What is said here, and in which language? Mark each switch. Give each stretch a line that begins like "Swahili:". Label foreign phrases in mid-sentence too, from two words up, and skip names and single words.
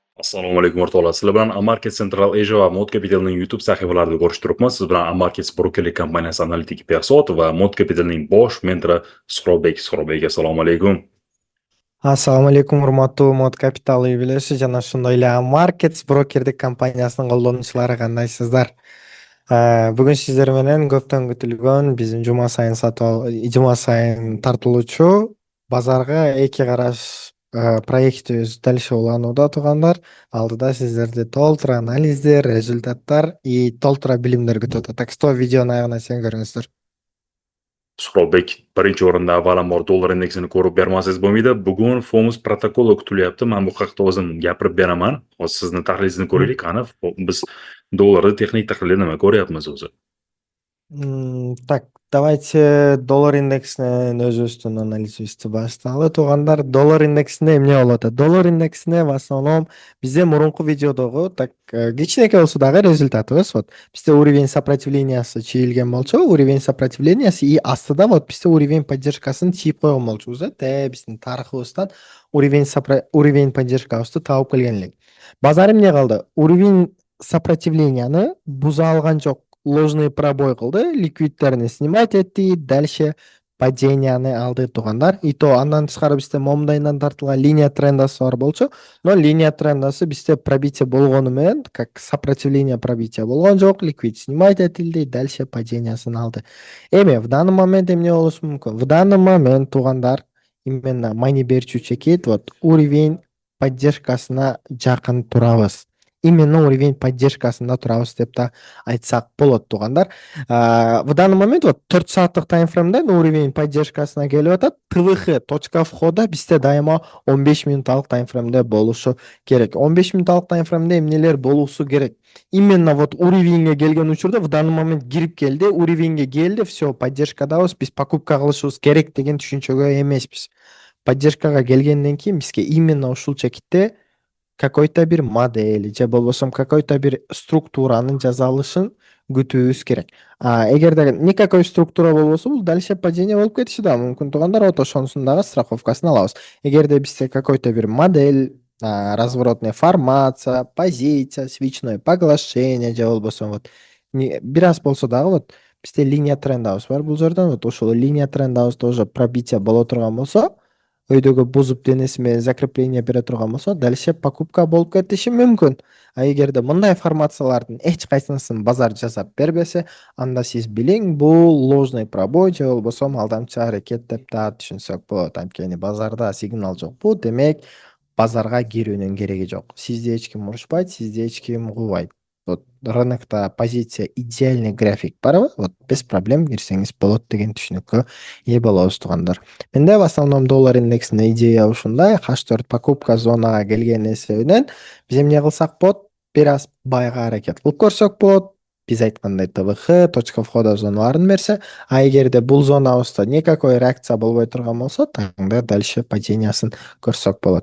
Uzbek: Assalomu alaykum o'rtoqlar. Sizlar bilan Amarket Central Asia va Mod Capitalning YouTube sahifalarida ko'rishib turibmiz. Siz bilan Amarket brokerlik kompaniyasi analitik Behzod va Mod Capitalning bosh mentori Suhrobbek. Suhrobbek, assalomu alaykum. Assalomu alaykum, hurmatli Mod Capital yubileysi
Kyrgyz: jana shunday эле Markets brokerdик компаниясынын колдонуучулары кандайсыздар? Бүгүн сиздер менен көптөн күтүлгөн биздин жума сайын тартылуучу базарга эки караш проектибиз дал ушул уланууда туугандар. Алдыда сиздерди толтура анализдер, результаттар и толтура билимдер күтүп атат.
Russian: Так что
Kyrgyz: видеонун аягына чейин көрүңүздөр.
Uzbek: Suhrobbek, birinchi o'rinda avvalambor dollar indeksini ko'rib bermasangiz bo'lmaydi. Bugun Fomus protokoli kutilyapti. Men bu haqda o'zim gapirib beraman. Hozir sizni tahlilingizni ko'raylik. Qani biz dollarni texnik tahlilda nima ko'ryapmiz o'zi?
Russian: Так, давайте
Kyrgyz: доллар индексинин өзүбүздүн анализибизди баштайлы. Туугандар, доллар индексинде эмне болуп атат? Доллар индексинде
Russian: в основном
Kyrgyz: бизде мурунку видеодогу так кичинекей болсо дагы результатыбыз вот бизде
Russian: уровень сопротивлениясы
Kyrgyz: чийилген болчу,
Russian: уровень сопротивлениясы
Kyrgyz: и астыда вот бизде
Russian: уровень поддержкасын
Kyrgyz: чийип койгон болчубуз, биздин тарыхыбыздан
Russian: уровень поддержкабызды
Kyrgyz: таап келген элек. Базар эмне кылды?
Russian: Уровень сопротивленияны
Kyrgyz: буза алган жок.
Russian: Ложный пробой
Kyrgyz: кылды, ликвидтерин снимать этти,
Russian: дальше паденияны
Kyrgyz: алды туугандар. И то андан тышкары бизде момдайынан тартылган
Russian: линия трендасы
Kyrgyz: бар болчу, но
Russian: линия трендасы
Kyrgyz: бизде пробитие болгону менен,
Russian: как сопротивление пробития
Kyrgyz: болгон жок, ликвид снимать этилди,
Russian: дальше падениясын
Kyrgyz: алды. Эми
Russian: в данный момент
Kyrgyz: эмне болушу мүмкүн?
Russian: В данный момент
Kyrgyz: туугандар именно money берчү чекит
Russian: вот уровень поддержкасына
Kyrgyz: жакын турабыз.
Russian: Именно уровень поддержкасында
Kyrgyz: турабыз деп да айтсак болот туугандар.
Russian: В данный момент вот
Kyrgyz: 4 сааттык таймфреймден
Russian: уровень поддержкасына
Kyrgyz: келип атат.
Russian: ТВХ точка входа
Kyrgyz: бизде дайыма 15 минутталык таймфреймде болушу керек. 15 минутталык таймфреймде эмнелер болуусу керек? Именно вот уровеньге келген учурда
Russian: в данный момент
Kyrgyz: кирип келди, уровеньге келди, все, поддержкадабыз, биз покупка кылышыбыз керек деген түшүнчөгө эмеспиз. Поддержкага келгенден кийин бизге именно ушул чекитте какой-то бир модель же болбосо какой-то бир структуранын жасалышын күтүүбүз керек. Эгерде
Russian: никакой структура
Kyrgyz: болбосо бул
Russian: дальше падение
Kyrgyz: болуп кетиши да мүмкүн туугандар, вот ошонусун дагы страховкасын алабыз. Эгерде бизде какой-то бир модель,
Russian: разворотная формация, позиция, свечное поглощение
Kyrgyz: же болбосо вот бир аз болсо дагы вот бизде
Russian: линия трендабыз
Kyrgyz: бар бул жерден, вот ошол
Russian: линия трендабыз тоже пробитие
Kyrgyz: боло турган болсо, өйдөгө бузуп денеси менен закрепление бере турган болсо,
Russian: дальше покупка
Kyrgyz: болуп кетиши мүмкүн. Эгерде мындай формациялардын эч кайсысын базар жасап бербесе, анда сиз билиң, бул
Russian: ложный пробой
Kyrgyz: же болбосо алдамчы аракет деп да түшүнсөк болот. Анткени базарда сигнал жок. Бул демек базарга кирүүнүн кереги жок. Сизди эч ким урушпайт, сизди эч ким куубайт. Вот рынокто
Russian: позиция идеальный график
Kyrgyz: барбы?
Russian: Вот без проблем
Kyrgyz: кирсеңиз болот деген түшүнүккө ээ болобуз туугандар. Менде
Russian: в основном
Kyrgyz: доллар индексине идея ушундай, H4
Russian: покупка зонага
Kyrgyz: келген эсебинен биз эмне кылсак болот? Бир аз байга аракет кылып көрсөк болот. Биз айткандай
Russian: ТВХ точка входа
Kyrgyz: зоналарын берсе, эгерде бул зонабызда
Russian: никакой реакция
Kyrgyz: болбой турган болсо, таңда
Russian: дальше падениясын
Kyrgyz: көрсөк болот.